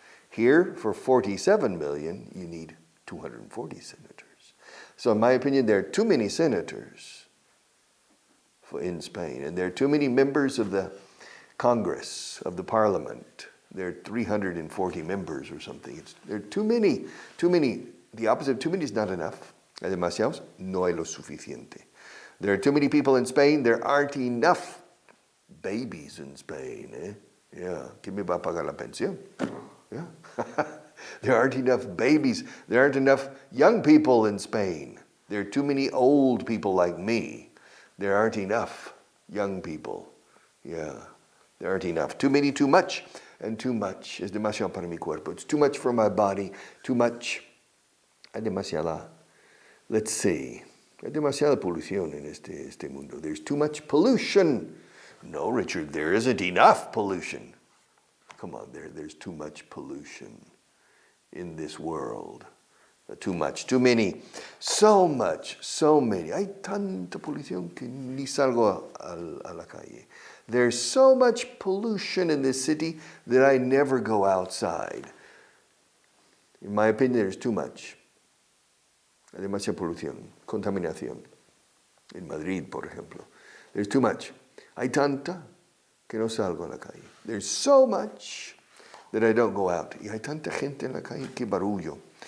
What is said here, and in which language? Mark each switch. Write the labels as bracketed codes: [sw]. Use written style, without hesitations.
[en] Here, for 47 million, you need 240 senators. So in my opinion, there are too many senators in Spain, and there are too many members of the Congress, of the Parliament. There are 340 members or something. There are too many. The opposite of too many is not enough. [es] Hay demasiados, no hay lo suficiente. [en] There are too many people in Spain. There aren't enough babies in Spain. [es] Yeah, ¿quién me va a pagar la pensión? [en] Yeah. There aren't enough babies. There aren't enough young people in Spain. There are too many old people like me. There aren't enough young people. Yeah, there aren't enough. Too many, too much, and too much. [es] Es demasiado para mi cuerpo. [en] It's too much for my body. Too much. [es] Hay demasiada. [en] Let's see. [es] Hay demasiada polución en este mundo. [en] There's too much pollution. No, Richard, there isn't enough pollution. Come on, there's too much pollution in this world. Too much, too many, so much, so many. [es] Hay tanta polución que ni salgo a la calle. [en] There's so much pollution in this city that I never go outside. In my opinion, there's too much. [es] Hay demasiada polución, contaminación. En Madrid, por ejemplo. [en] There's too much. [es] Hay tanta que no salgo a la calle. [en] There's so much that I don't go out. [es] Y hay tanta gente en la calle, qué barullo.